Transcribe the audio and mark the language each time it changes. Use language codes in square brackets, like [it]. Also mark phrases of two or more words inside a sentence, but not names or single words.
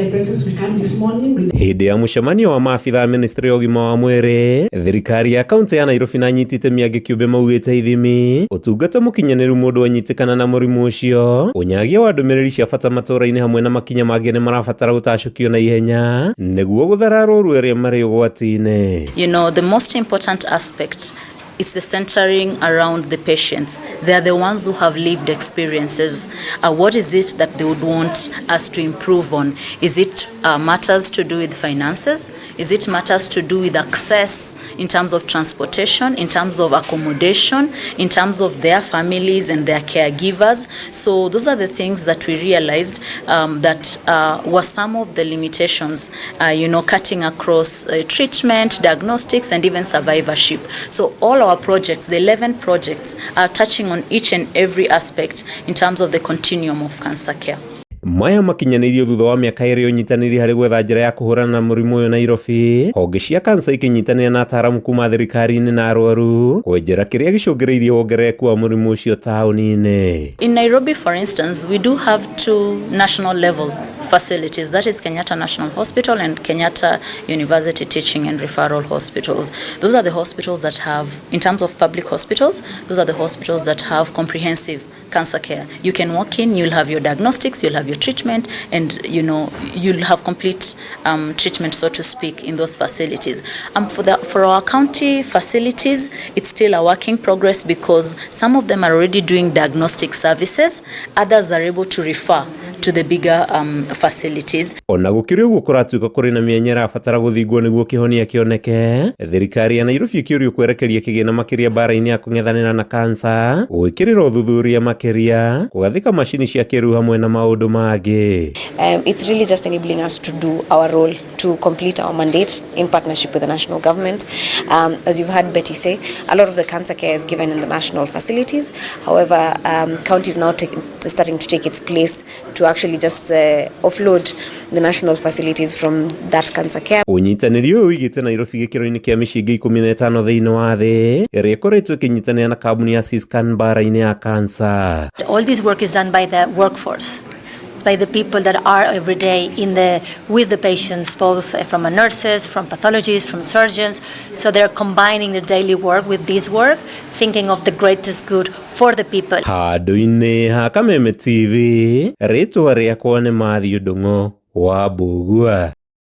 [ki] Hĩndĩ ya mũcemanio wa maabitha ministry ya ũgima wa mwĩrĩ, thirikari ya kaunti ya Nairobi na anyiti itemi angĩ kĩũmbe maugĩte ithimi ũtungata mũkinyanĩru mũndũ wanyitĩkana na mũrimũ ũcio, ũnyagia wa ndũmĩrĩri cia bata matũũra-inĩ hamwe na makinya mangĩ nĩ marabatara gũtacũkio na ihenya nĩguo gũthara arũaru arĩa marĩ ũgwati-inĩ. [en] The most important aspect is the centering around the patients. They are the ones who have lived experiences. What is it that they would want us to improve on? Is it matters to do with finances? Is it matters to do with access in terms of transportation, in terms of accommodation, in terms of their families and their caregivers? So those are the things that we realized that were some of the limitations, cutting across treatment, diagnostics, and even survivorship. So all our projects, the 11 projects, are touching on each and every aspect in terms of the continuum of cancer care. [ki] Maya makinyanirio thutha wa mĩaka ĩrĩ ũnyitanĩri harĩ gwetha njĩra ya kũhũrana na mũrimũ ũyũ Nairobi, honge cia kansa ikinyitanĩra na ataaramu kuma thirikari-inĩ na arwaru kwenjera kĩrĩa gĩcũngĩrĩirie wongerereku wa mũrimũ ũcio taũni-inĩ. [en] In Nairobi, for instance, we do have two national level facilities, that is Kenyatta National Hospital and Kenyatta University Teaching and Referral Hospitals. Those are the hospitals that have, in terms of public hospitals, those are the hospitals that have comprehensive cancer care. You can walk in, you'll have your diagnostics, you'll have your treatment, and you'll have complete treatment, so to speak, in those facilities. For our county facilities, it's still a work in progress because some of them are already doing diagnostic services, others are able to refer to the bigger facilities. [ki] Ona gũkĩrĩ ũguo kũratuĩka kũrĩ na mĩenya ĩrabatara gũthingwo nĩguo kĩhonia kĩoneke, thirikari ya Nairobi ĩkĩũrio kwerekeria kĩgĩna makĩria bara-inĩ ya kũng'ethanĩra na kansa, gwĩkĩrĩra ũthuthuria makĩria, kũgathĩka macini cia kĩrĩu hamwe na maũndũ mangĩ. [en] It's really just enabling us to do our role, to complete our mandate in partnership with the national government. As you've heard Betty say, a lot of the cancer care is given in the national facilities. However, county is now starting to take its place to actually just offload the national facilities from that cancer care. [ki] Ũnyitanĩri ũyũ wĩigĩte Nairobi gĩkĩro-inĩ kĩa mĩciĩ 15 thĩinĩ wa thĩ, ĩrĩa ĩkoretwo ĩkĩnyitanĩra na kambuni ya Siscan bara-inĩ ya kansa. [en] All this work is done by the workforce, by the people that are every day with the patients, both from nurses, from pathologists, from surgeons. So they're combining their daily work with this work, thinking of the greatest good for the people. [ki] Handũ-inĩ ha Kameme TV, rĩtwa rĩakwa nĩ Mathiĩ Ndung'u wa Mbugua.